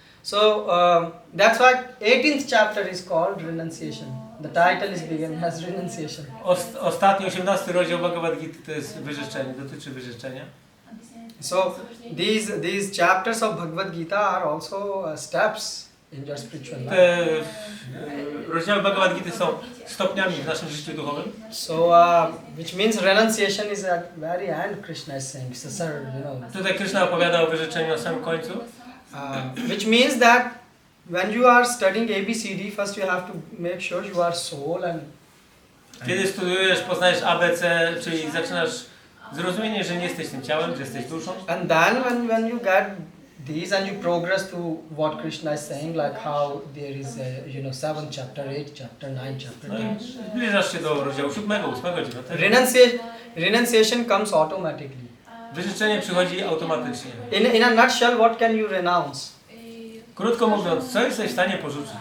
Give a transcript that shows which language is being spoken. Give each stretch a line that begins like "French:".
English: So that's why 18th chapter is called renunciation. The title is begun as renunciation.
Polish: Ostatni 18 rozdział Bhagavad-Gita to jest wyrzeczenie, dotyczy wyrzeczenia.
English: So these chapters of Bhagavad-Gita are also steps in your spiritual life.
Polish: Te rozdziały Bhagavad-Gity są stopniami w naszym życiu duchowym.
English: So which means renunciation is at very end. Krishna is saying, so sir,
Polish: Tutaj Krishna opowiada o wyrzeczeniu na samym końcu.
English: Which means that when you are studying ABCD, first you have to make sure you are soul and.
Polish: Kiedy studujesz, poznajesz ABC, czyli zaczynasz zrozumienie, że nie jesteś tym ciałem, że jesteś duszą.
English: And then when you get these and you progress to what Krishna is saying, like how there is a 7th chapter, 8th chapter, 9th chapter.
Polish: No i zbliżasz się do rozdziału 7, 8, 9.
English: Renunciation comes automatically.
Polish: Wyrzeczenie przychodzi automatycznie.
English: In a nutshell, what can you renounce?
Polish: Krótko mówiąc, co jesteś w stanie porzucić?